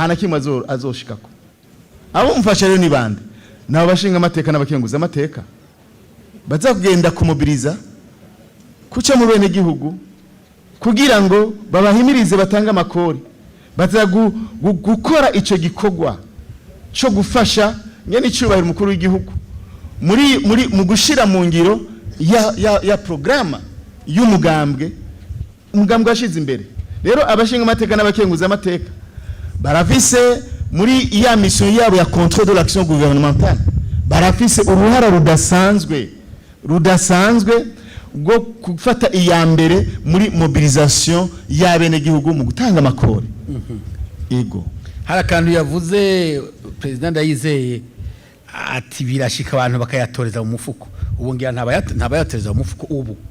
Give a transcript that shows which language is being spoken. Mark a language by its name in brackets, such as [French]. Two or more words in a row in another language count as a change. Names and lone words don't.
[Rundi] na kimwe azoshikako abo mfasha rero ni bande nabo bashinga amateka n'abakenguza amateka bazagenda kumobiriza kuca mu bene gihugu kugira ngo babahimirize batanga amakori baza gukora ico gikorwa cyo gufasha nyene icubahiro umukuru w'igihugu mu gushira mu ngiro ya programa y'umugambwe washize imbere. Rero abashinga amateka n'abakenguza amateka barafise muri iya mission yabo ya [French] contrôle de l'action gouvernementale [Rundi] barafise uruhara rudasanzwe bwo gufata iya mbere muri mobilisation y'abene gihugu mu gutanga amakori. Ego hari akantu yavuze president Ndayizeye ati birashika abantu bakayatoreza mu mufuko, ubu ngira ntabayatoreza mu mufuko ubu.